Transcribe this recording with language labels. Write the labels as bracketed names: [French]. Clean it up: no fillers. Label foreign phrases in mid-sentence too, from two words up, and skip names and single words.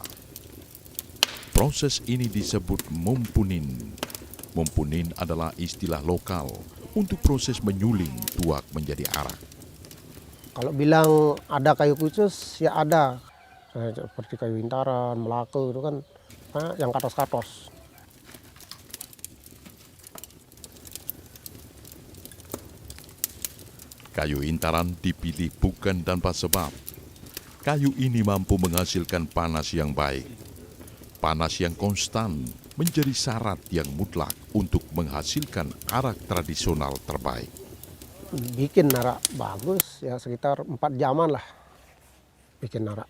[Indonesian] Proses ini disebut mumpunin. Mumpunin adalah istilah lokal untuk proses menyuling tuak menjadi arak. Kalau bilang ada kayu khusus, ya ada. Seperti kayu intaran, melaka itu kan yang katos-katos. Kayu intaran dipilih bukan tanpa sebab. Kayu ini mampu menghasilkan panas yang baik. Panas yang konstan menjadi syarat yang mutlak untuk menghasilkan arak tradisional terbaik. Bikin arak bagus ya sekitar 4 jaman lah bikin arak.